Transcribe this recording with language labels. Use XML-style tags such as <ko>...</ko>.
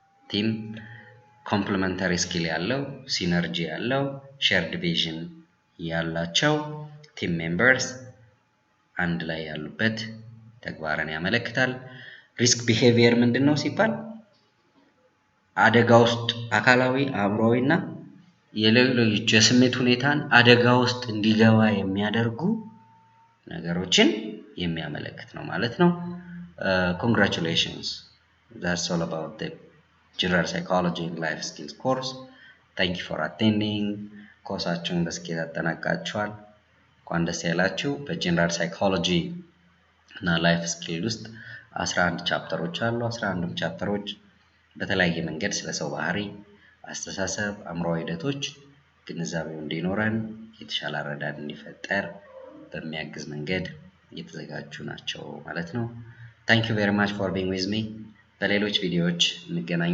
<am>ቲም ኮምፕሊመንታሪ ስኪል ያለው፣ ሲነርጂ ያለው፣ ሼርድ ቪዥን ያላቸው ቲም ሜምበርስ አንድ ላይ ያሉበት ተግባርን ያመለክታል። ሪስክ ቢሄቪየር ምንድነው ሲባል አደጋ ውስጥ አካላዊ፣ አእምሮአዊና የሌሎች የስሜት ሁኔታን አደጋ ውስጥ እንዲገባ የሚያደርጉ ነገሮችን የሚያመለክት ነው ማለት ነው።</am> <en>Congratulations. That's all about the general psychology and life skills course. Thank you for attending.</en> <am>ኮርሳችሁን በስኬት አጠናቃችኋል። እንኳን ደስ ያላችሁ። በጀነራል ሳይኮሎጂ እና ላይፍ ስኪል ውስጥ 11 ቻፕተሮች አሉ። 11ም ቻፕተሮች በተለያየ መንገድ ስለ ሰው ባህሪ፣ አስተሳሰብ፣ አእምሮአዊ ሂደቶች ግንዛቤው እንዲኖረን የተሻለ አረዳድ እንዲፈጠር በሚያግዝ መንገድ የተዘጋጁ ናቸው ማለት ነው።</am> <en>Thank you very much for being with me።</en> <am>በሌሎች ቪዲዮዎች እንገናኛለን።</am>